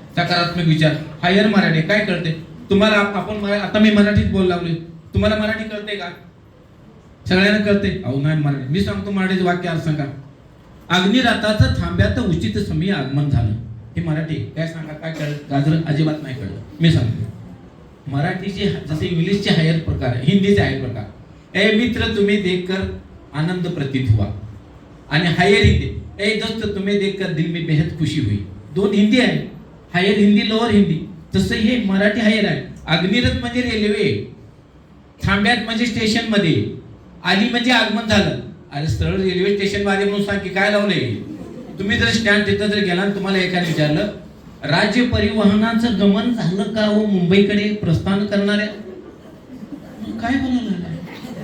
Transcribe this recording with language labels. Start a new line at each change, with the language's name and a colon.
Marathi: सकारात्मक विचार, हायर मराठी काय कळते तुम्हाला? आपण आता मी मराठीत बोल लागलोय, तुम्हाला मराठी कळते का? सगळ्यांना कळते? अहो नाही मराठी. मी सांगतो मराठीचं वाक्य आज सांगा. अग्निरथाचं थांब्यात उचित समय आगमन झालं. हे मराठी काय सांगा, काय कळलं? गाजर अजिबात नाही कळलं. मी सांगतो मराठीचे जसे इंग्लिशचे हायर प्रकार, हिंदीचे हायर प्रकार.
Hindi: ए मित्र तुम्हें देखकर आनंद प्रतीत हुआ,
Marathi: आणि हायर हिंदी
Hindi: ए दोस्त तुम्हें देखकर दिल में बेहद खुशी हुई.
Marathi: दोन हिंदी आहे, हायर हिंदी, लोअर हिंदी. तसं हे मराठी हायर आहे. अग्निरथ म्हणजे रेल्वे, थांब्यात म्हणजे स्टेशन मध्ये, आली म्हणजे आगमन झालं. अरे सरळ रेल्वे स्टेशन मध्ये म्हणून सांग की काय लावलंय. तुम्ही जर स्टँड तिथं जर गेला आणि तुम्हाला एकाने विचारलं राज्य परिवहनाचं गमन झालं का हो मुंबईकडे प्रस्थान करणाऱ्या, काय बोलायला